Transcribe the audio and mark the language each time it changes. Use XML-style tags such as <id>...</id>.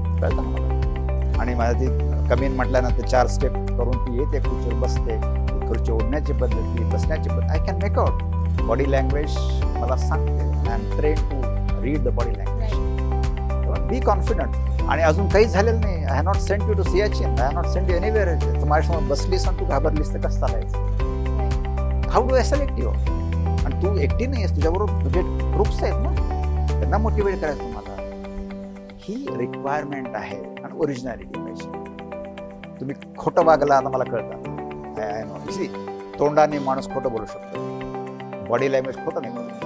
<mr>कळतं मला. आणि मला ती कमीन म्हटल्यानंतर 4 स्टेप करून ती येते, खुर्चीवर बसते, खुर्ची ओढण्याची पद्धती, बसण्याची पद्धत,</mr> <en>I can make out.</en> <mr>Body language मला सांगते.</mr> <en>I am train to read the body language. Be confident.</en> <mr>आणि अजून काही झालेलं नाही.</mr> <en>I have not sent you to Siachen, I have not sent you anywhere.</en> <mr>तर माझ्यासमोर बसलीस आणि तू घाबरलीस तर कसं चालायचं.</mr> <en>How do I select you.</en> <mr>आणि तू एकटी नाही आहेस, तुझ्याबरोबर तुझे ग्रुप्स आहेत ना, त्यांना मोटिवेट करायचं तुम्हाला. ही रिक्वायरमेंट आहे आणि ओरिजिनॅलिटी पाहिजे. तुम्ही खोटं वागला आता मला कळतं,</mr> <en>I know.</en> <mr>सी, तोंडाने माणूस खोटं बोलू शकतो, बॉडी लँग्वेज खोटं नाही बोलू.</mr>